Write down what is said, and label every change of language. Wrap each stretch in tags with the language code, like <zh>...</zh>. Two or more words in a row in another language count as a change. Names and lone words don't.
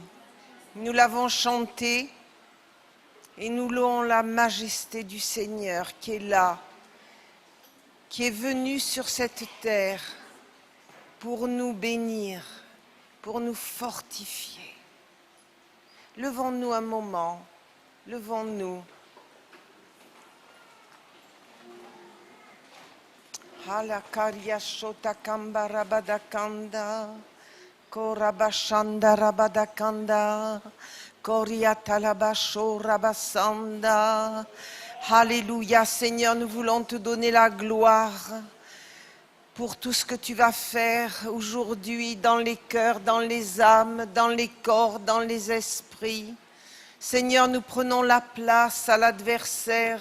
<fr>Nous l'avons chanté et nous louons la majesté du Seigneur qui est là, qui est venu sur cette terre pour nous bénir, pour nous fortifier. Levons-nous un moment, levons-nous. Halakaria shota kambara badakanda, korabashanda rabadakanda, koriatalabasho rabasanda. Alléluia, Seigneur, nous voulons te donner la gloire pour tout ce que tu vas faire aujourd'hui dans les cœurs, dans les âmes, dans les corps, dans les esprits. Seigneur, nous prenons la place à l'adversaire.</fr>